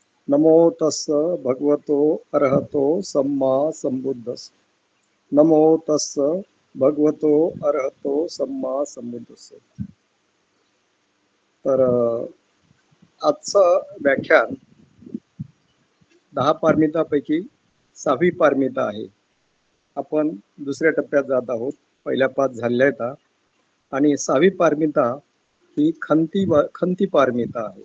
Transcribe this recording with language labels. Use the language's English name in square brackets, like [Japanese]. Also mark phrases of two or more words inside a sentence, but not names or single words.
[Pali] नमो तस्स भगवतो अरहतो सम्मा संबुद्धस्स. नमो तस्स भगवतो अरहतो सम्मा संबुद्धस्स. [Marathi] तर आजचं व्याख्यान 10 पारमितापैकी 6वी पारमिता आहे. आपण दुसऱ्या टप्प्यात जात आहोत. पहिल्या 5 झालेल्या आहेत आणि 6वी पारमिता ही खंती पारमिता आहे.